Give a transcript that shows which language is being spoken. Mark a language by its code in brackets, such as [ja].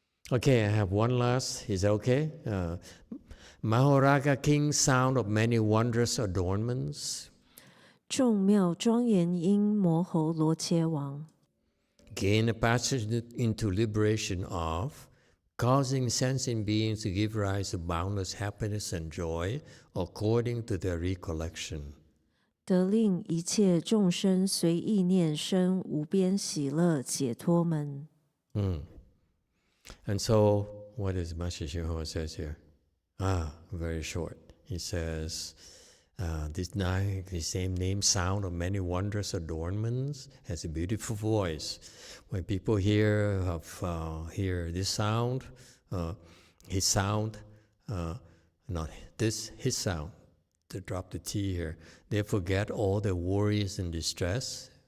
[en] Okay, I have one last. Is that okay? Mahoraga King, sound of many wondrous adornments. [zh] 众妙庄严音摩吼罗伽王 [en] Gain a passage into liberation of, causing sensing beings to give rise to boundless happiness and joy according to their recollection. [zh] 得令一切众生随意念生无边喜乐解脱门。 [en] And so, what does Master YongHua says here? Very short. He says, the same name, sound of many wondrous adornments, has a beautiful voice. When people hear this sound, his sound, not this, his sound, to drop the T here, they forget all their worries and distress.